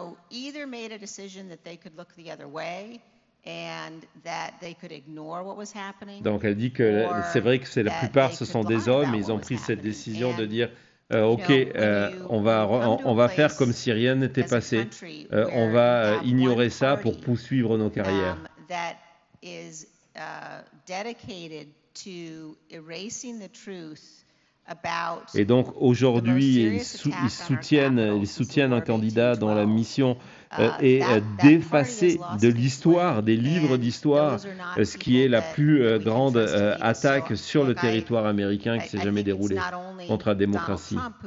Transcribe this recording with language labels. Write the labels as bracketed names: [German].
[English] either made a decision that they could look the other way and that they could ignore what was happening. [French] Donc elle dit que c'est vrai que la plupart ce sont des hommes, mais ils ont pris cette décision de dire OK, on va faire comme si rien n'était passé. On va ignorer ça pour poursuivre nos carrières. [English] That is dedicated to erasing the truth. [French] Et donc aujourd'hui, ils soutiennent un candidat dont la mission est d'effacer de l'histoire, des livres d'histoire, ce qui est la plus grande attaque sur le territoire américain qui s'est jamais déroulée contre la démocratie.